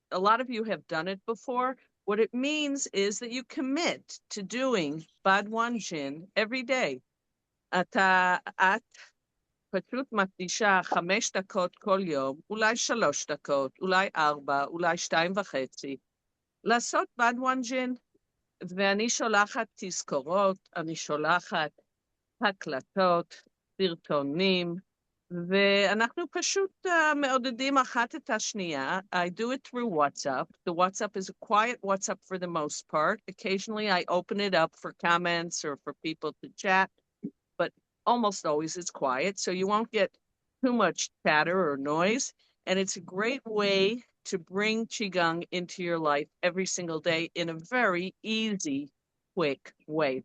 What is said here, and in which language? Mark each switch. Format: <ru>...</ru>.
<en>A lot of you have done it before. What it means is that you commit to doing Badwan Jin every day.</en> <he>את פשוט מקדישה 5 דקות כל יום, אולי 3 דקות, אולי 4, אולי 2.5, לעשות בדואן ג'ין, ואני שולחת תזכורות, אני שולחת הקלטות, סרטונים, ואנחנו פשוט מעודדים אחת את השנייה.</he> <en>I do it through WhatsApp. The WhatsApp is a quiet WhatsApp for the most part. Occasionally I open it up for comments or for people to chat, but almost always it's quiet, so you won't get too much chatter or noise. And it's a great way to bring Qigong into your life every single day in a very easy, quick way.</en>